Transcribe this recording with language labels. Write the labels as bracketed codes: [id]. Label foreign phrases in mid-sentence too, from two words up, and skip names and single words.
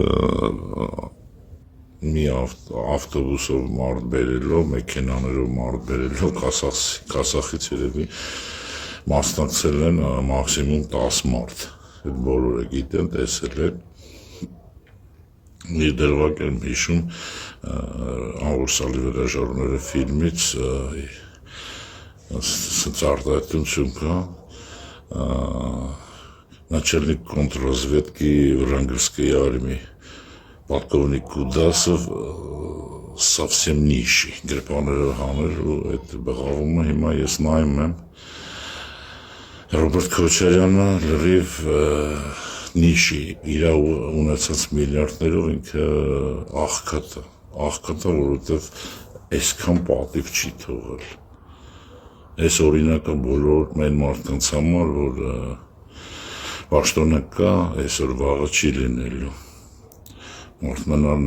[hy] մի ավտոբուսով մարդ բերելով, մեքենաներով մարդ բերելով, Քասախից երևի մասնակցել են մաքսիմում 10 մարդ։ Այդ բոլորը գիտեն, տեսել են։ Մի դրվագ եմ հիշում Աղուրսալի վրաժարուները ֆիլմից արտահայտություն կա [ru] начальник контрразведки Врангельской армии полковник Кудасов совсем нищий [hy] գրպաները հաներ ու այդ բղավումը հիմա ես նայում եմ Ռոբերտ Քոչարյանը լրիվ նիշի իր ունեցած միլիարդներով ինքը աղքատը, որովհետև այսքան պատիվ չի թողել։ Այս օրինակը բոլոր մեր մարդկանց համար, որ պաշտոնը կա, այսօր վաղը չի լինելու։ Մարդկանարն